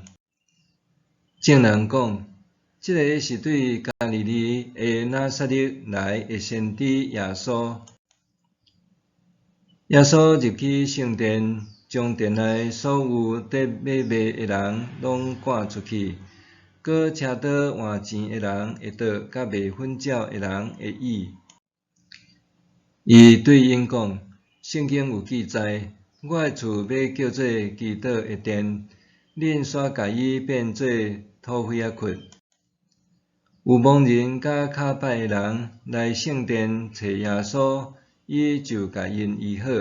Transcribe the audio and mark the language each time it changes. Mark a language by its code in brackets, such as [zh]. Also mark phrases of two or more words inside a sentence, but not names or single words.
[nan] 众人讲：这个是对加利利的拿撒勒来的先知耶稣。耶稣入去圣殿，将殿内所有得买卖的人拢赶出去，搁车倒换钱的人的倒，甲卖粉鸟的人的椅。伊对因讲：圣经有记载，我的厝要叫做祈祷的殿，恁煞甲伊变做土匪仔窟。有盲人甲骹歹的人来圣殿找耶稣，伊就甲因医好。